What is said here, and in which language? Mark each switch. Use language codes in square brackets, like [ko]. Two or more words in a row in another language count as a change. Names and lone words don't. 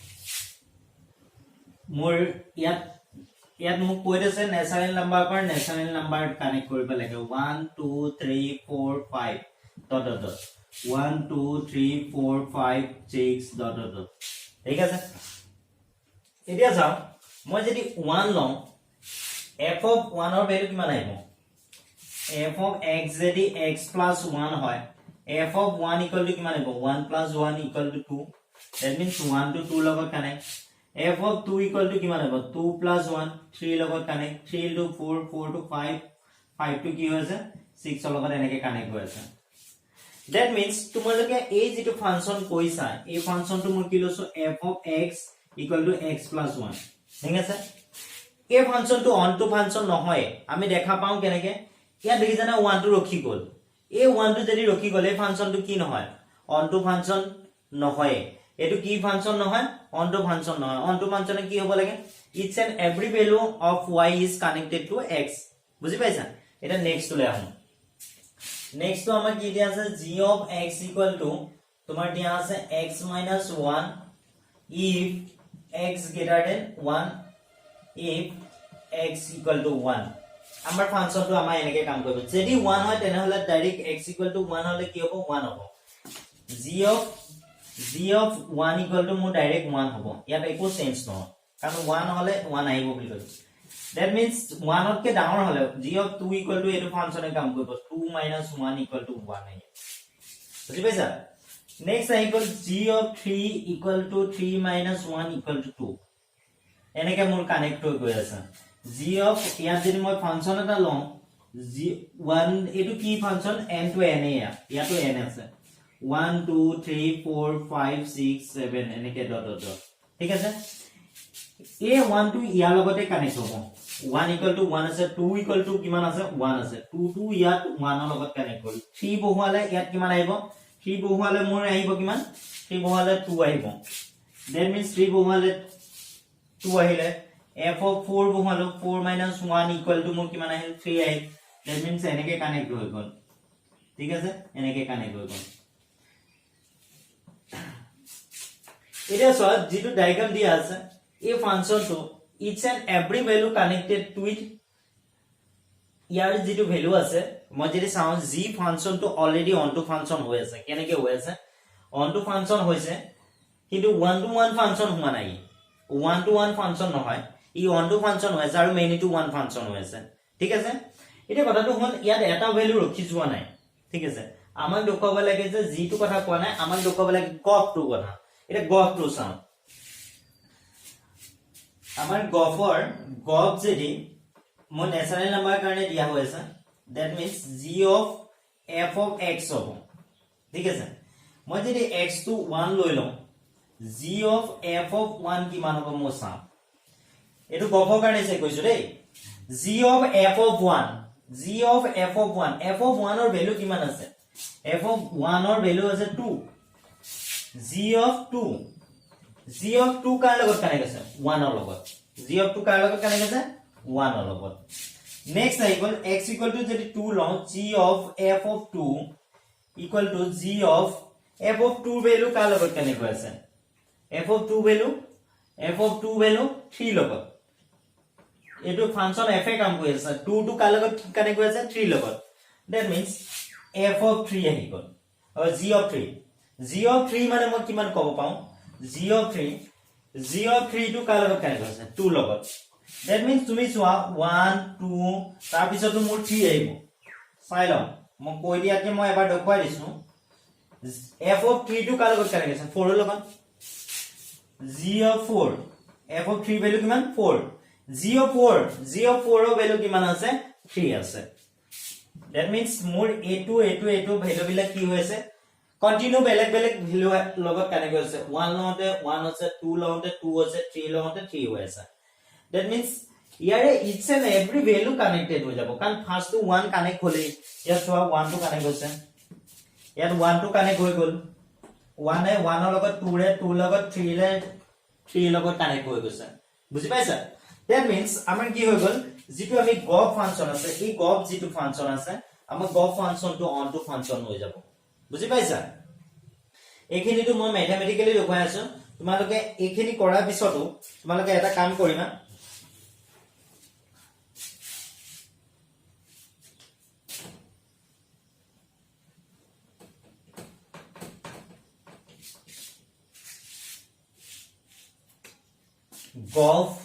[as] মোৰ ইয়াত মোক কৈ দিছে [en] natural number [as] পৰা [en] natural number [as] কানেক্ট কৰিব লাগে 1 2 3 4 5 [en] dot dot [as] 1 2 3 4 5 6 [en] dot dot [as] ঠিক আছে এতিয়া যাও মই যদি 1 লওঁ [en] f of 1 [as] ৰ ভ্যালু কিমান আহিব [en] f of x [as] যদি x + 1 হয় [en] f of 1 [as] = কিমান আহিব 1 + 1 = 2 [en] that means 1 to 2 [as] লগত কানেক্ট [en] f of 2 [as] = কিমান হ'ব 2 + 1 3 লগত কানেক্ট [en] 3 to 4 4 to 5 5 to [as] কি হৈছে 6 লগত এনেকে কানেক্ট হৈ আছে [en] that means [as] তোমালোকে এই যেটো ফাংচন কৈছা এই ফাংচনটো মই কি লৈছো [en] f of x [as] = x + 1 ঠিক আছে এই ফাংচনটো [en] onto function [as] নহয় আমি দেখা পাও কেনেকে ইয়া দেখি জানা 1 টো ৰখি গল এই 1 টো যদি ৰখি গলে ফাংচনটো কি নহয় [en] onto function [as] নহয় এটো কি ফাংচন নহয় [en] onto function [as] নহয় onto ফাংচনে কি হ'ব লাগে [en] each and every value of y is connected to x [as] বুজি পাইছা এটা নেক্সট লৈ আহম নেক্সট তো আমাৰ কি দিয়া আছে [en] g of x [as] = তোমাৰ দিয়া আছে [en] x - 1 if x greater than 1 if x = 1 [as] আমাৰ ফাংচনটো আমাৰ এনেকে কাম কৰিব যদি 1 হয় তেনে হলে ডাইৰেক্ট x = 1 হলে কি হ'ব 1 হ'ব [en] g of 1 [as] = মোৰ ডাইৰেক্ট 1 হ'ব ইয়াত একো চেঞ্জ নহয় কাৰণ 1 হলে 1 আহিব বুলি কৈছে [en] that means [as] 1 তকে ডাঙৰ হলে [en] g of 2 [as] = এটো ফাংচনে কাম কৰিব 2 - 1 = 1 আহিব বুজি পাইছা নেক্সট আহিব [en] g of 3 [as] = 3 - 1 = 2 এনেকে মোৰ কানেক্ট হৈ গৈ আছে [en] g of [as] ইয়াত যদি মই ফাংচন এটা লওঁ g1 এটো কি ফাংচন [en] n to n [as] ইয়াতো n আছে 1 2 3 4 5 6 7 এনেকে [en] dot dot [as] ঠিক আছে এই 1 টো ইয়াৰ লগতে কানেক্ট হ'ব 1 = 1 আছে 2 = কিমান আছে 1 আছে 2 টো ইয়াত 1 ৰ লগত কানেক্ট কৰি 3 বহুৱালে ইয়াত কিমান আহিব 3 বহুৱালে মোৰ আহিব কিমান 3 বহুৱালে 2 আহিব [en] that means [as] 3 বহুৱালে 2 আহিলে [en] f of 4 [as] বহুৱালো 4 - 1 = মোৰ কিমান আহিল 3 আহিল [en] that means [as] এনেকে কানেক্ট হৈ গল ঠিক আছে এনেকে কানেক্ট হৈ গল এটা সহজ যেটো ডায়াগ্রাম দিয়া আছে এই ফাংচনটো [en] each and every value connected to it [as] ইয়াৰ যেটো ভ্যালু আছে মই যদি চাও g ফাংচনটো অলৰেডি [en] onto function [as] হৈ আছে কেনেকে হৈ আছে [en] onto function [as] হৈছে কিন্তু [en] 1 to 1 function [as] হোৱা নাই [en] 1 to 1 function [as] নহয় ই [en] onto function [as] হৈছে আৰু [en] many to 1 function [as] হৈ আছে ঠিক আছে এটা কথাটো হল ইয়াত এটা ভ্যালু ৰখি যোৱা নাই ঠিক আছে আমাক দেখুৱাব লাগে যে g টো কথা কোৱা নাই আমাক দেখুৱাব লাগে গ্ৰাফটো কথা এটা গ্ৰাফটো চাও আমাৰ গ্ৰাফ যদি মই [en] natural number [as] কাৰণে দিয়া হৈছে [en] that means g of f of x [as] হ'ব ঠিক আছে মই যদি x টো 1 লৈ লওঁ g [en] of f of 1 [as] কিমান হ'ব মই চাম এটো গ্ৰাফৰ কাৰণে চাই কৈছো দেই [en] g of f of 1 f of 1 [as] ৰ ভ্যালু কিমান আছে [en] f of 1 [as] ৰ ভ্যালু আছে 2 [en] g of 2 [as] কাৰ লগত কানেক্ট আছে 1 ৰ লগত [en] g of 2 [as] কাৰ লগত কানেক্ট আছে 1 ৰ লগত নেক্সট আহি গল x [en] equal to [as] যদি 2 লওঁ [en] g of f of 2 [as] ইকুৱেল টু g of [en] f of 2 [as] ভ্যালু কাৰ লগত কেনেকৈ আছে f of 2 ভ্যালু 3 লগত এটো ফাংশন f এ কাম কৰি আছে 2 টো কাৰ লগত কেনেকৈ আছে 3 লগত [en] that means f of 3 [as] আহি গল আৰু [en] g of 3 [as] মানে মই কিমান কব পাওঁ [en] g of 3 [as] টো কাৰ লগত কেনেকৈ আছে 2 লগত [en] that means [as] তুমি চোৱা 1 2 তাৰ পিছতো মোৰ 3 আহিব চাই লওঁ মই কৈ দিয়াকে মই এবাৰ দেখুৱাই দিছো [en] f of 3 [as] টো কাৰ লগত কেনেকৈ আছে 4 ৰ লগত [en] g of 4 f of 3 [as] ভ্যালু কিমান [en] 4 g of 4 [as] ৰ ভ্যালু কিমান আছে 3 আছে [en] that means [as] মোৰ a2 ভ্যালু বিলাক কি হৈছে কন্টিনিউ বেলেগ বেলেগ ভ্যালু লগত কানেক্ট হৈছে 1 লওঁতে 1 আছে 2 লওঁতে 2 আছে 3 লওঁতে 3 হৈ আছে [en] that means [as] ইয়াৰে [en] each and every value connected [as] হৈ যাব কাৰণ ফাৰ্স্ট টু 1 কানেক্ট হ'লে ইয়াত চোৱা 1 টো কানেক্ট হৈছে ইয়াত 1 টো কানেক্ট হৈ গল 1 এ 1 ৰ লগত 2 ৰে 2 লগত 3 ৰে 3 লগত কানেক্ট হৈ গৈছে বুজি পাইছা [en] that means [as] আমাৰ কি হৈ গল যেটো আমি গফ ফাংচন আছে এই গফ যেটো ফাংচন আছে আমাৰ গফ ফাংচন টো [en] on to function [as] হৈ যাব বুজি পাইছা এইখিনিটো মই ম্যাথমেটিক্যালি দেখুৱাই আছো তোমালোকে এইখিনি কৰাৰ পিছতো তোমালোকে এটা কাম কৰিবা gf